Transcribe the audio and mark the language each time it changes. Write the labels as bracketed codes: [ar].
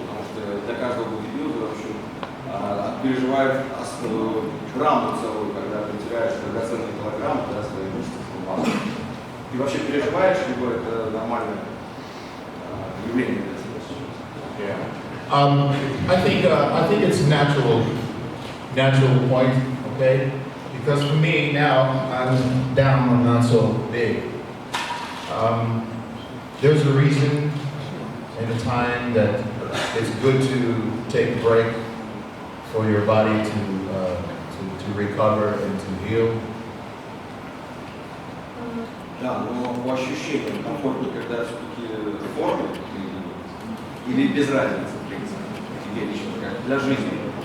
[ru] Потому что для каждого бодибилдера, в общем, переживает драму целую, когда ты теряешь драгоценные килограммы, когда свои мышцы сломаны. Ты вообще переживаешь, либо это нормальное явление для тебя? [en] I think it's a natural point, okay? Because for me now, I'm down, I'm not so big. There's a reason and a time that it's good to take a break for your body to recover and to heal. [ru] Да, но по ощущениям комфортно, когда все-таки в форме или без разницы, в принципе, тебе лично, как для жизни.